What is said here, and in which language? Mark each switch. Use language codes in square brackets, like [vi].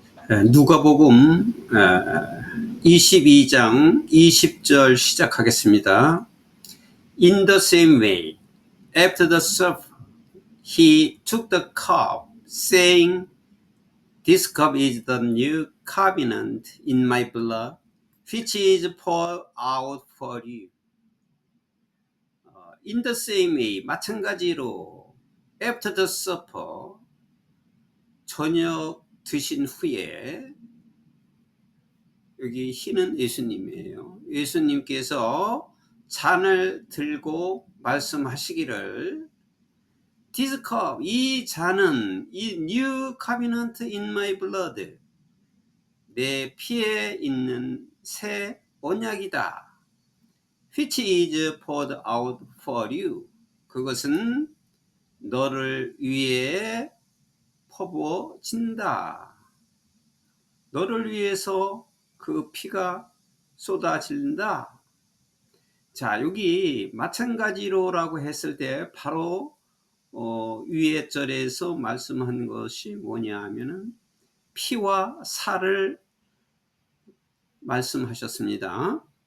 [ko] 누가복음 22장 20절 시작하겠습니다. [en] In the same way, after the supper, he took the cup, saying, This cup is the new covenant in my blood, which is poured out for you. In the same way, [ko] 마찬가지로 [en] after the supper, [ko] 저녁 드신 후에 여기 흰은 예수님이에요. 예수님께서 잔을 들고 말씀하시기를 [en] This cup, [ko] 이 잔은 이 [en] new covenant in my blood, [ko] 내 피에 있는 새 언약이다. [en] Which is poured out for you. [ko] 그것은 너를 위해 퍼부어진다. 너를 위해서 그 피가 쏟아진다. 자, 여기 마찬가지로라고 했을 때 바로 위에 절에서 말씀한 것이 뭐냐 하면은 피와 살을 말씀하셨습니다.